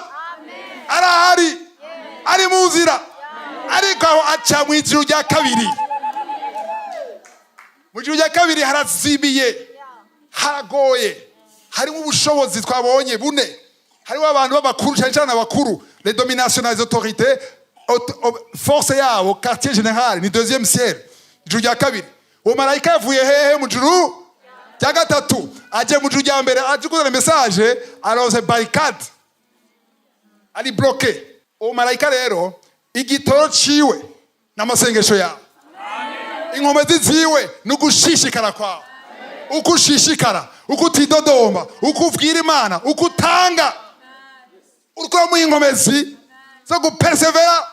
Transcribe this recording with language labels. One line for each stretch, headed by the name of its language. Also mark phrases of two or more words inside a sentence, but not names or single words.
Rundi: Arahari, ari mu nzira, ariko aho aca mu ijuru rya kabiri. Mu ijuru rya kabiri harazibiye, haragoye, harimo ubushobozi twabonye bune. Hariho abantu b'abakuru, cyane cyane abakuru,
French: les dominations des autorités, force yabo, quartier général, ni deuxième ciel,
Rundi: ijuru rya kabiri. Uwo marayika yavuye hehe mu ijuru rya gatatu, aje mu ijuru rya mbere, aje kuzana message, aronse barricade, ari bloqué. Uwo marayika rero igitoro ciwe n'amasengesho yawe, inkomezi ziwe n'ugushishikara kwawe, ukushishikara, ukutidodomba, ukubwira Imana, ukutanga, urukora mu inkomezi zo gupersevera.